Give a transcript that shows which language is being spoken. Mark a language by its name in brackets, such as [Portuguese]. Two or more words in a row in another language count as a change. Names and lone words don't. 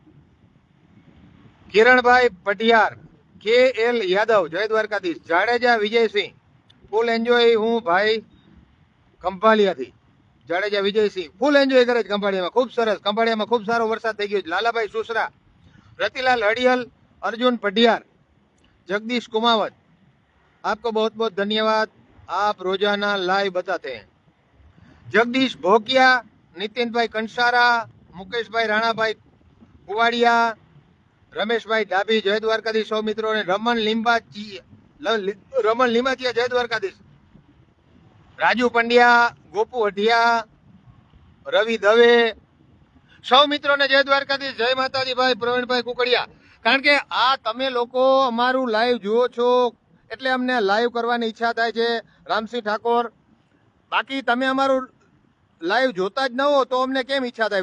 [Gujarati] કિરણભાઈ પટિયાર, KL યાદવ જય દ્વારકાધીશ, જાડેજા વિજયસિંહ [English] full enjoy [Gujarati] હું ભાઈ ખંભાળિયાથી, જાડેજા વિજયસિંહ [English] full enjoy [Gujarati] કરે છે ખંભાળિયામાં, ખૂબ સરસ, ખંભાળિયામાં ખૂબ સારો વરસાદ થઈ ગયો છે. લાલાભાઈ સુસરા, રતિલાલ હડિયલ, [Hindi] अर्जुन पटियार, जगदीश कुमावत, आपको बहुत बहुत धन्यवाद, आप रोजाना लाइव बताते हैं. जगदीश भोकिया, नितिन भाई कंसारा, मुकेश भाई राणा भाई कुवाड़िया, रमेश भाई डाभी जय द्वारकाधीश सौ मित्रों ने, रमन लिंबाचिया जय द्वारकाधीश, राजू पंड्या, गोपू हटिया, रवि दवे, [Gujarati] સૌ મિત્રોને જય દ્વારકાધીશ, જય માતાજી ભાઈ, પ્રવીણભાઈ કુકડિયા. કારણ કે આ તમે લોકો અમારું લાઈવ જુઓ છો એટલે અમને લાઈવ કરવાની ઈચ્છા થાય છે. રામસિંહ ઠાકોર, બાકી તમે અમારું લાઈવ જોતા જ ન હો તો અમને કેમ ઈચ્છા થાય.